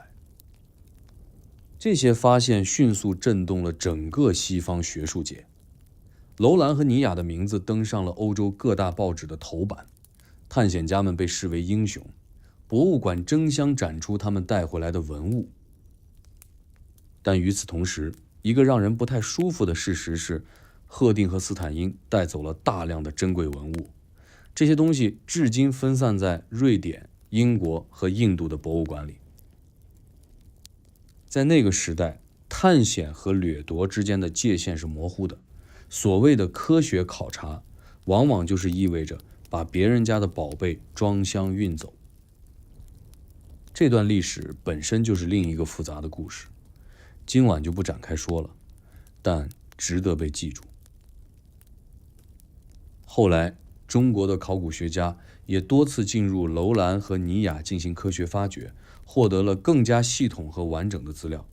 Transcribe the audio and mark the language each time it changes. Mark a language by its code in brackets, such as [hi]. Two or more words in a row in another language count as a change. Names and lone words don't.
[zh] 這些發現迅速震動了整個西方學術界，樓蘭和尼亞的名字登上了歐洲各大報紙的頭版，探險家們被視為英雄，博物館爭相展出他們帶回來的文物。但與此同時，一個讓人不太舒服的事實是，赫定和斯坦因帶走了大量的珍貴文物， 這些東西至今分散在瑞典、英国和印度的博物館裡。在那個時代，探險和掠夺之間的界限是模糊的。所謂的科學考察，往往就是意味着把別人家的寶貝裝箱運走。這段歷史本身就是另一個複雜的故事，今晚就不展開說了，但值得被記住。後來，中國的考古學家也多次進入樓蘭和尼雅進行科學發掘，獲得了更加系統和完整的資料。